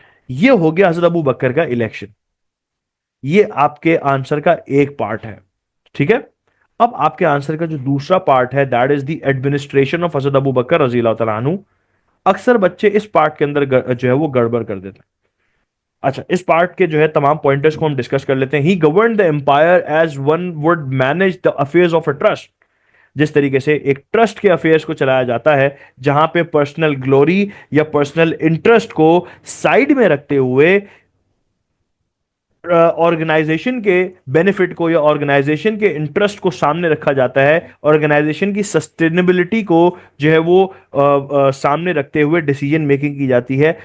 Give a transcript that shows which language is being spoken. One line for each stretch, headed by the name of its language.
Urdu: یہ ہو گیا حضرت ابو بکر کا الیکشن. یہ آپ کے آنسر کا ایک پارٹ ہے. ٹھیک ہے. اب آپ کے آنسر کا جو دوسرا پارٹ ہے
English: that is the administration of
Urdu: حضرت ابو بکر رضی اللہ تعالیٰ عنہ. اکثر بچے اس پارٹ کے اندر جو ہے وہ گڑبڑ کر دیتے ہیں. اچھا، اس پارٹ کے جو ہے تمام پوائنٹرز کو ہم ڈسکس کر لیتے ہیں.
English: He governed the empire as one would manage the affairs of a trust.
Urdu: جس طریقے سے ایک ٹرسٹ کے افیئرز کو چلایا جاتا ہے جہاں پہ پرسنل گلوری یا پرسنل انٹرسٹ کو سائیڈ میں رکھتے ہوئے آرگنائزیشن کے بینیفٹ کو یا آرگنائزیشن کے انٹرسٹ کو سامنے رکھا جاتا ہے, آرگنائزیشن کی سسٹینیبلٹی کو جو ہے وہ سامنے رکھتے ہوئے ڈیسیجن میکنگ کی جاتی ہے.